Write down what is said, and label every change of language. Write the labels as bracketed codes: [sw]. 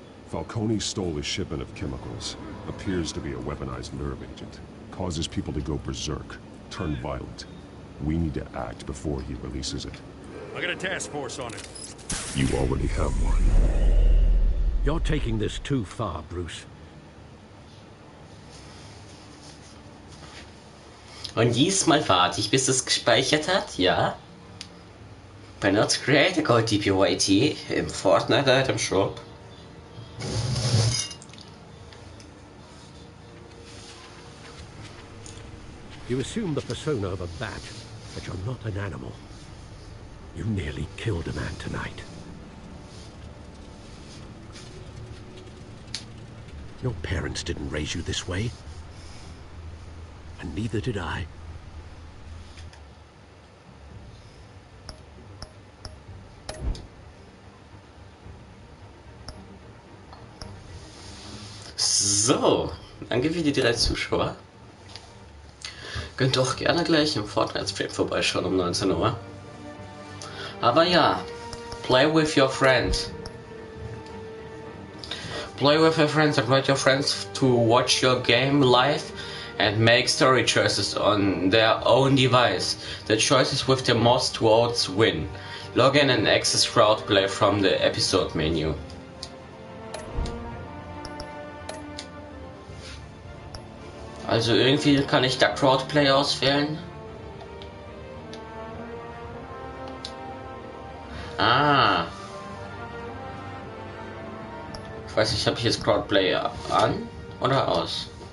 [en] Falcone stole a shipment of chemicals. Appears to be a weaponized nerve agent. Causes people to go berserk. Turn violent. We need to act before he releases it. I got a task force on it. You already have one. You're taking this too far, Bruce. [de] Und diesmal warte ich, bis es gespeichert hat, ja. Benutzt Create Code DasProfiYT im Fortnite Item Shop. [en] You assume the persona of a bat, but you're not an animal. You nearly killed a man tonight. Your parents didn't raise you this way. And neither did I. [de] So, danke für die 3 Zuschauer. Könnt doch gerne gleich im Fortnite-Stream vorbeischauen um 19 Uhr. Aber ja, [en] play with your friends. Play with your friends, invite your friends to watch your game live and make story choices on their own device. The choices with the most votes win. Log in and access crowdplay from the episode menu. [de] Also irgendwie kann ich da Crowdplay auswählen. Ah. Ich weiß nicht, habe ich jetzt Crowdplay an oder aus?